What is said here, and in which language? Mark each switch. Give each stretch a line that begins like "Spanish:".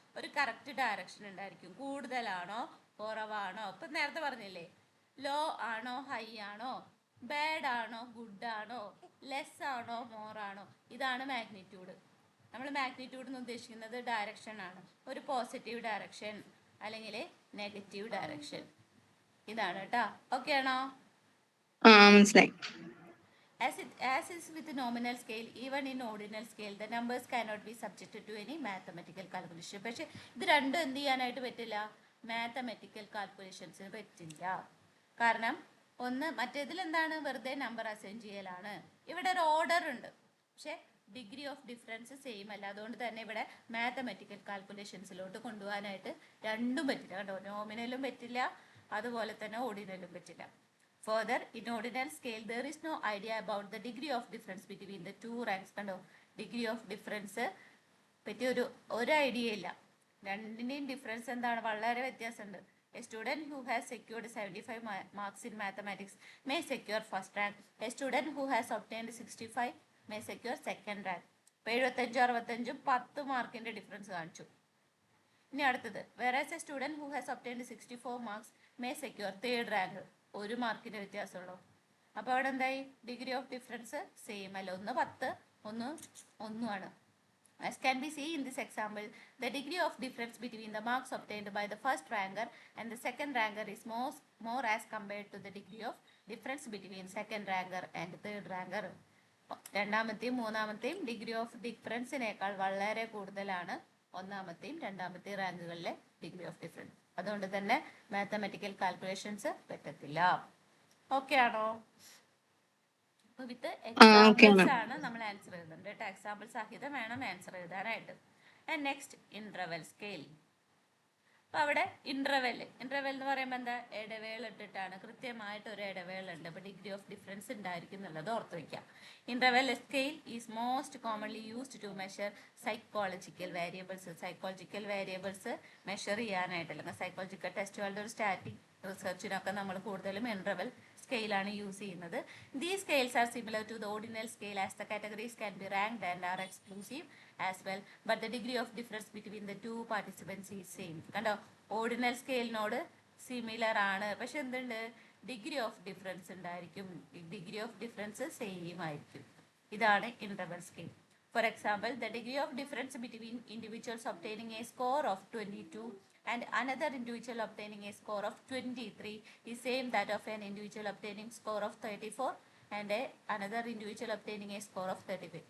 Malayalam: ഒരു correct direction ഉണ്ടായിരിക്കും. കൂടുതലാണോ കുറവാണോ, ഇപ്പം നേരത്തെ പറഞ്ഞില്ലേ, ലോ ആണോ ഹൈ ആണോ, ബാഡ് ആണോ ഗുഡ് ആണോ, ലെസ് ആണോ മോർ ആണോ, ഇതാണ് മാഗ്നിറ്റ്യൂഡ്. നമ്മൾ മാഗ്നിറ്റ്യൂഡ് എന്ന് ഉദ്ദേശിക്കുന്നത് ഡയറക്ഷൻ ആണ്. ഒരു പോസിറ്റീവ് ഡയറക്ഷൻ അല്ലെങ്കിൽ നെഗറ്റീവ് ഡയറക്ഷൻ, ഇതാണ് കേട്ടോ. ഓക്കെ ആണോ? മനസ്സിലായി.
English: As is with nominal scale, even in ordinal scale, the numbers cannot be subjected to any mathematical calculation.
Malayalam: പക്ഷെ ഇത് രണ്ടും എന്ത് ചെയ്യാനായിട്ട് പറ്റില്ല? മാത്തമെറ്റിക്കൽ കാൽക്കുലേഷൻസിന് പറ്റില്ല. കാരണം ഒന്ന്, മറ്റേതിൽ എന്താണ്, വെറുതെ നമ്പർ അസൈൻ ചെയ്യലാണ്. ഇവിടെ ഒരു ഓർഡർ ഉണ്ട്, പക്ഷെ ഡിഗ്രി ഓഫ് ഡിഫറൻസ് സെയിം അല്ല. അതുകൊണ്ട് തന്നെ ഇവിടെ മാത്തമെറ്റിക്കൽ കാൽക്കുലേഷൻസിലോട്ട് കൊണ്ടുപോകാനായിട്ട് രണ്ടും പറ്റില്ല കേട്ടോ. നോമിനലും പറ്റില്ല, അതുപോലെ തന്നെ ഓർഡിനലും പറ്റില്ല. Further, in ordinal scale, there is no idea about the degree of difference between the two ranks. കണ്ടോ, ഡിഗ്രി ഓഫ് ഡിഫറൻസ് പറ്റി ഒരു ഐഡിയ ഇല്ല. രണ്ടിൻ്റെയും ഡിഫറൻസ് എന്താണ്, വളരെ വ്യത്യാസമുണ്ട്.
English: A student who has secured 75 marks in mathematics may secure first rank. A student who has obtained 65 may secure second rank.
Malayalam: ഇപ്പോൾ 75, 65 10 മാർക്കിൻ്റെ ഡിഫറൻസ് കാണിച്ചു. ഇനി അടുത്തത്,
English: whereas a student who has obtained 64 marks may secure third rank.
Malayalam: 1 മാർക്കിൻ്റെ വ്യത്യാസമുള്ളൂ. അപ്പോൾ അവിടെ എന്തായി, degree of difference same അല്ല. ഒന്ന് 10, ഒന്ന് 1 ആണ്.
English: As can be seen in this example, the degree of difference between the marks obtained by the first ranker and the second ranker is more as compared to the degree of difference between second ranker and third ranker.
Malayalam: രണ്ടാമത്തെയും മൂന്നാമത്തെയും degree of ഡിഫറൻസിനേക്കാൾ വളരെ കൂടുതലാണ് ഒന്നാമത്തെയും രണ്ടാമത്തെയും റാങ്കുകളിലെ degree of difference. അതുകൊണ്ട് തന്നെ mathematical calculations പറ്റത്തില്ല. Okay ആണോ? With examples ആണ് നമ്മൾ ആൻസർ എഴുതുന്നത് കേട്ടോ. എക്സാമ്പിൾ സഹിതം വേണം ആൻസർ എഴുതാനായിട്ട്. And next interval scale. അപ്പൊ അവിടെ ഇന്റർവെൽ എന്ന് പറയുമ്പോൾ എന്താ, ഇടവേള ഇട്ടിട്ടാണ്, കൃത്യമായിട്ട് ഒരു ഇടവേള ഉണ്ട്. അപ്പൊ ഡിഗ്രി ഓഫ് ഡിഫറൻസ് ഉണ്ടായിരിക്കും എന്നുള്ളത് ഓർത്ത് വയ്ക്കാം.
English: interval scale is most commonly used to measure psychological variables
Malayalam: measure ചെയ്യാനായിട്ട്, അല്ലെങ്കിൽ സൈക്കോളജിക്കൽ ടെസ്റ്റുകളുടെ ഒരു സ്റ്റാറ്റിക് റിസർച്ചിനൊക്കെ നമ്മൾ കൂടുതലും ഇന്റർവെൽ സ്കെയിലാണ് യൂസ് ചെയ്യുന്നത്.
English: These scales are similar to the ordinal scale as the categories can be ranked and are exclusive as well, but the degree of difference between the two participants is same.
Malayalam: കണ്ടോ, ordinal സ്കെയിലിനോട് similar ആണ്, പക്ഷെ എന്തുണ്ട്, degree of difference ഉണ്ടായിരിക്കും. Degree of difference same ആയിരിക്കും. ഇതാണ് interval scale.
English: For example, the degree of difference between individuals obtaining a score of 22 and another individual obtaining a score of 23 is same that of an individual obtaining score of 34 and another individual obtaining a score of 35.